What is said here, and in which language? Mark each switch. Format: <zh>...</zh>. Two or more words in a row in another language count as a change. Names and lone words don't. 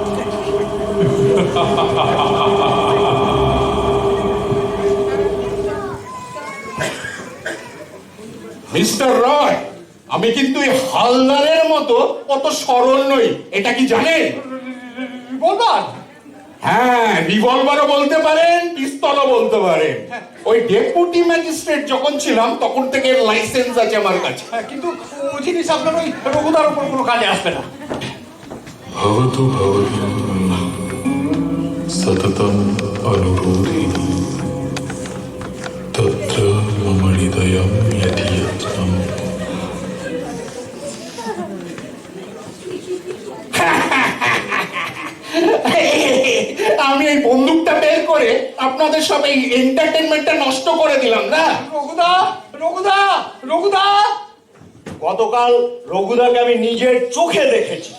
<bn>মিস্টার রয়, আমি কিন্তু এই হালদারের মতো অত সরল নই, এটা কি জানেন? বলবার? হ্যাঁ, রিভলভারও বলতে পারেন, পিস্তলও বলতে পারেন। ওই</bn> <en>deputy magistrate</en> <bn>যখন ছিলাম তখন থেকে লাইসেন্স আছে আমার কাছে। কিন্তু ও জিনিস আপনার ওই রঘুদার উপর কোনো কাজে আসবে না।</bn> <sa>भवतु भवतु सततम् अनुरोधिनी तत्र मम हृदयं यथयत्नम्।</sa> <bn>আমি এই বন্দুকটা বের করে আপনাদের সব এই এন্টারটেনমেন্টটা নষ্ট করে দিলাম না? রঘুদা, রঘুদা, রঘুদা! গতকাল রঘুদাকে আমি নিজের চোখে দেখেছি।</bn>